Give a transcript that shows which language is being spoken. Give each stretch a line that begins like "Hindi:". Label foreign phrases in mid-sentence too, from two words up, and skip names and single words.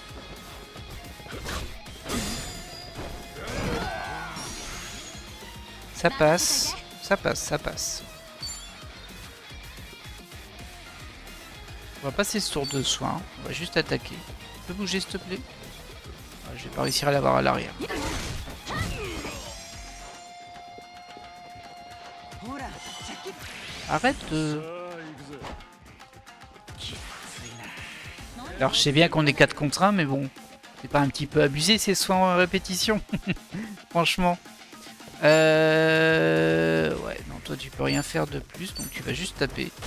French: Ça passe. Ça passe, ça passe. On va passer ce tour de soin. On va juste attaquer. Tu peux bouger s'il te plaît? Ah, je vais pas réussir à l'avoir à l'arrière.
Japanese: ほらシャキッ
French: Arrête de... Alors je sais bien qu'on est 4 contre 1, mais bon, c'est pas un petit peu abusé ces soins en répétition. Franchement. Ouais, non, toi tu peux rien faire de plus, donc tu vas juste taper.